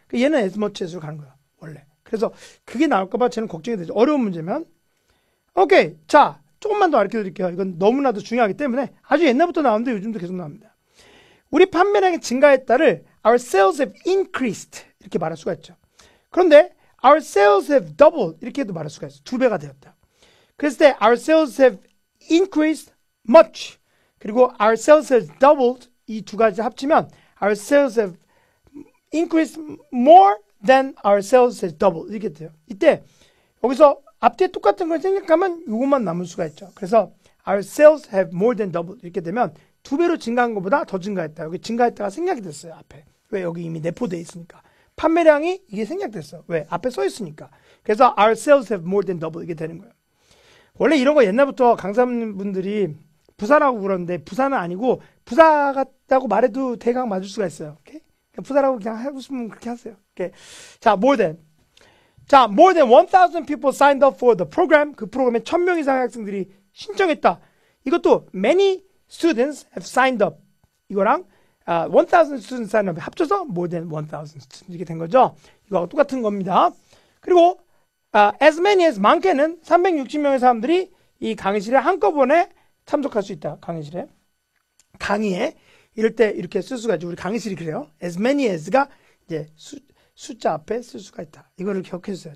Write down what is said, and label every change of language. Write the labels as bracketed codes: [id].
[ko] 얘는 as much as로 가는 거야. 원래. 그래서 그게 나올까봐 저는 걱정이 되죠. 어려운 문제면. 오케이. 자, 조금만 더 가르쳐 드릴게요. 이건 너무나도 중요하기 때문에 아주 옛날부터 나오는데 요즘도 계속 나옵니다. 우리 판매량이 증가했다를 [en] our sales have increased [ko] 이렇게 말할 수가 있죠. 그런데 [en] our sales have doubled [ko] 이렇게도 말할 수가 있어요. 2배가 되었다. 그랬을 때 [en] our sales have increased much [ko] 그리고 [en] our sales have doubled [ko] 이 두 가지 합치면 [en] our sales have increased more than our sales have doubled [ko] 이렇게 돼요. 이때 여기서 앞뒤에 똑같은 걸 생각하면 이것만 남을 수가 있죠. 그래서 [en] our sales have more than doubled [ko] 이렇게 되면 2배로 증가한 것보다 더 증가했다. 여기 증가했다가 생략이 됐어요. 앞에. 왜? 여기 이미 내포되어 있으니까. 판매량이 이게 생략됐어. 왜? 앞에 써 있으니까. 그래서 [en] our sales have more than double [ko] 이게 되는 거예요. 원래 이런 거 옛날부터 강사분들이 부사라고 그러는데 부사는 아니고 부사 같다고 말해도 대강 맞을 수가 있어요. 오케이? 부자라고 그냥 하고 싶으면 그렇게 하세요. 오케이. [en] 자, more than 1,000 people signed up for the program. [ko] 그 프로그램에 1,000명 이상의 학생들이 신청했다. 이것도 [en] many students have signed up. [ko] 이거랑 [en] 1,000 students signed up [ko] 합쳐서 [en] more than 1,000 students [ko] 이렇게 된 거죠. 이거하고 똑같은 겁니다. 그리고 as many as 많게는 360명의 사람들이 이 강의실에 한꺼번에 참석할 수 있다. 강의에 이럴 때 이렇게 쓸 수가 있죠. 우리 강의실이 그래요. as many as가 이제 숫자 앞에 쓸 수가 있다. 이거를 기억해 주세요.